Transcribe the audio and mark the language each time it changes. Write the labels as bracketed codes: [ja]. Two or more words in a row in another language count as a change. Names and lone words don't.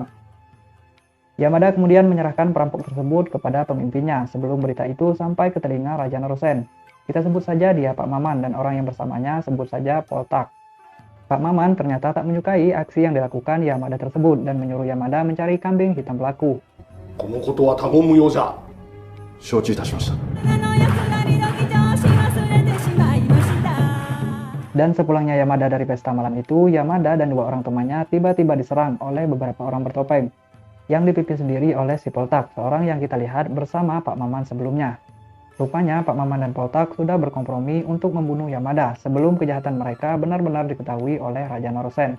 [id] Yamada kemudian menyerahkan perampok tersebut kepada pemimpinnya sebelum berita itu sampai ke telinga Raja Narusen. Kita sebut saja dia Pak Maman dan orang yang bersamanya sebut saja Poltak. Pak Maman ternyata tak menyukai aksi yang dilakukan Yamada tersebut dan menyuruh Yamada mencari kambing hitam pelaku. [ja] このことは他言無用じゃ。承知いたしました。 [id] Dan sepulangnya Yamada dari pesta malam itu, Yamada dan dua orang temannya tiba-tiba diserang oleh beberapa orang bertopeng yang dipimpin sendiri oleh si Poltak, seorang yang kita lihat bersama Pak Maman sebelumnya. Rupanya Pak Maman dan Poltak sudah berkompromi untuk membunuh Yamada sebelum kejahatan mereka benar-benar diketahui oleh Raja Narusen.